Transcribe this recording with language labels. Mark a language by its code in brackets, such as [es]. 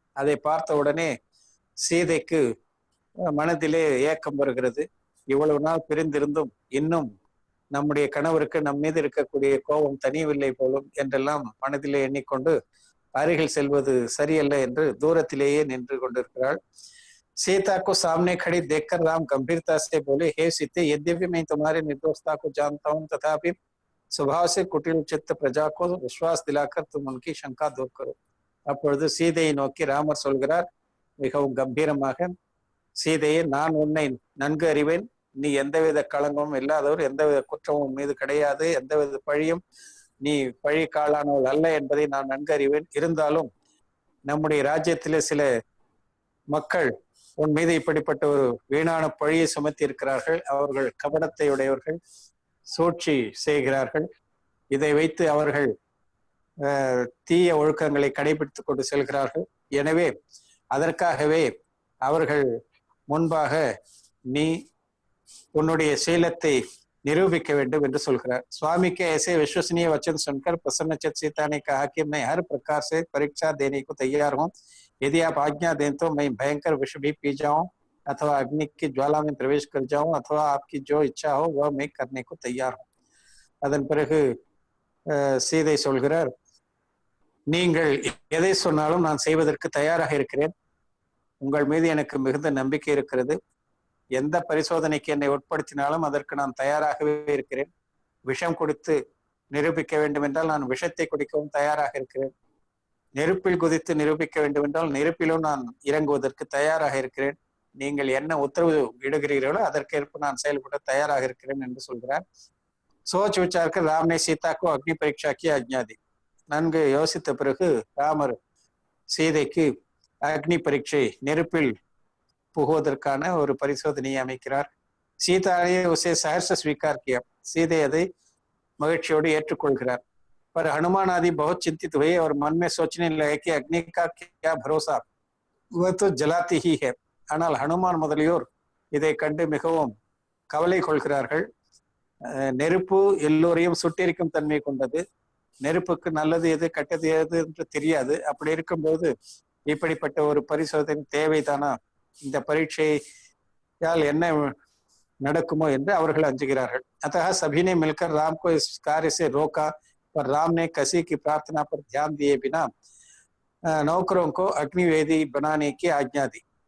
[ta] அதை பார்த்த உடனே சீதைக்கு மனதிலே ஏக்கம் வருகிறது. இவ்வளவு நாள் பிரிந்திருந்தும் இன்னும் நம்முடைய கணவருக்கு நம் மீது இருக்கக்கூடிய கோபம் தனியவில்லை போலும் என்றெல்லாம் மனதிலே எண்ணிக்கொண்டு அருகில் செல்வது சரியல்ல என்று தூரத்திலேயே நின்று கொண்டிருக்கிறாள். [hi] सीता को सामने खड़ी देखकर राम गंभीरता से बोले, हे सीते, यद्यपि मैं तुम्हारी निर्दोषता को जानता हूँ तथापि स्वभाव से कुटिल चित्त प्रजा को विश्वास दिलाकर तुम उनकी शंका दूर करो. [ta] அப்பொழுது சீதையை நோக்கி ராமர் சொல்கிறார் மிகவும் கம்பீரமாக, சீதையை, நான் உன்னை நன்கு அறிவேன், நீ எந்தவித களங்கமும் இல்லாதவர், எந்தவித குற்றமும் மீது கிடையாது, எந்தவித பழியும் நீ பழி காலானவள் அல்ல என்பதை நான் நன்கு அறிவேன். இருந்தாலும் நம்முடைய ராஜ்யத்திலே சில மக்கள் உன் மீது இப்படிப்பட்ட ஒரு வீணான பழியை சுமத்தி இருக்கிறார்கள். அவர்கள் கபடத்தை உடையவர்கள், சூழ்ச்சி செய்கிறார்கள். இதை வைத்து அவர்கள் தீய ஒழுக்கங்களை கடைபிடித்துக் கொண்டு செல்கிறார்கள். எனவே அதற்காகவே அவர்கள் முன்பாக நீ உன்னுடைய சீலத்தை निरूपिக்க வேண்டும் என்று சொல்கிறார். [hi] स्वामी के ऐसे विश्वसनीय वचन सुनकर प्रसन्नचित सीता ने कहा कि मैं हर प्रकार से परीक्षा देने को तैयार हूँ. यदि आप आज्ञा दें तो मैं भयंकर विष भी पी जाऊं अथवा अग्नि की ज्वाला में प्रवेश कर जाऊं अथवा आपकी जो इच्छा हो वह मैं करने को तैयार हूँ. [ta] அதன் பிறகு சீதை சொல்கிறார், நீங்கள் எதை சொன்னாலும் நான் செய்வதற்கு தயாராக இருக்கிறேன். உங்கள் மீது எனக்கு மிகுந்த நம்பிக்கை இருக்கிறது. எந்த பரிசோதனைக்கு என்னை உட்படுத்தினாலும் அதற்கு நான் தயாராகவே இருக்கிறேன். விஷம் கொடுத்து நிரூபிக்க வேண்டும் என்றால் நான் விஷத்தை குடிக்கவும் தயாராக இருக்கிறேன். நெருப்பில் குதித்து நிரூபிக்க வேண்டும் என்றால் நெருப்பிலும் நான் இறங்குவதற்கு தயாராக இருக்கிறேன். நீங்கள் என்ன உத்தரவு இடுகிறீர்களோ அதற்கேற்ப நான் செயல்பட தயாராக இருக்கிறேன் என்று சொல்கிறார். [hi] சோச் விசாரிக்க ராம் ने सीता को अग्नि परीक्षा की आज्ञा दी. [ta] நன்கு யோசித்த பிறகு ராமர் சீதைக்கு அக்னி பரீட்சை, நெருப்பில் புகுவதற்கான ஒரு பரிசோதனையை அமைக்கிறார். [hi] சீதாயே उसे सहर्ष स्वीकार किया. [ta] सीधे அதை மகிழ்ச்சியோடு ஏற்றுக்கொள்கிறார். [hi] पर हनुमान आदि बहुत चिंतित हुए और मन में सोचने लगे कि अग्नि का क्या भरोसा, वह तो जलाती ही है. [ta] ஆனால் ஹனுமான் முதலியோர் இதை கண்டு மிகவும் கவலை கொள்கிறார்கள். நெருப்பு எல்லோரையும் சுட்டெரிக்கும் தன்மை கொண்டது. நெருப்புக்கு நல்லது எது கெட்டது எது என்று தெரியாது. அப்படி இருக்கும்போது இப்படிப்பட்ட ஒரு பரிசோதனை தேவைதானா? இந்த பரீட்சையால் என்ன நடக்குமோ என்று அவர்கள் அஞ்சுகிறார்கள். [hi] अतः सभी ने मिलकर राम को इस कार्य से रोका पर राम ने किसी की प्रार्थना पर ध्यान दिए बिना नौकरों को अग्निवेदी बनाने की आज्ञा दी.